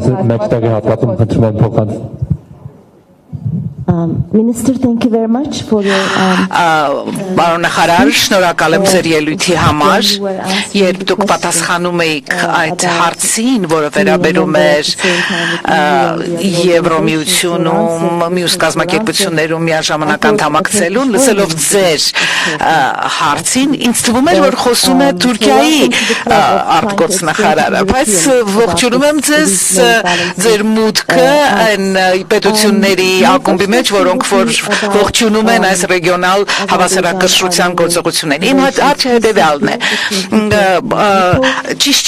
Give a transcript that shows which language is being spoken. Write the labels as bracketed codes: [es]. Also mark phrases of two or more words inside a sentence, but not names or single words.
[hy] մեջտեղի հատվածում խնդրում եմ փոխանց [en] Minister, thank you very much for your [hy] Պարոն նախարար, շնորհակալ եմ ձեր ելույթի համար, երբ դուք պատասխանում եք այդ հարցին, որը վերաբերում էր Եվրոմիությունում, մյուս կազմակերպություններում միաժամանակ անդամակցելուն, լսելով ձեր հարցին, ինձ թվում էր, որ խոսում է Թուրքիայի արտգործնախարարը, բայց ողջունում եմ ձեզ ձեր մուտքը այն պետությունների ակումբի մեջ, որոնք որ ողջունում են այս ռեգիոնալ հավասարակշռության գործողություններին։ Իմ հարցը հետևյալն է։ Ճիշտ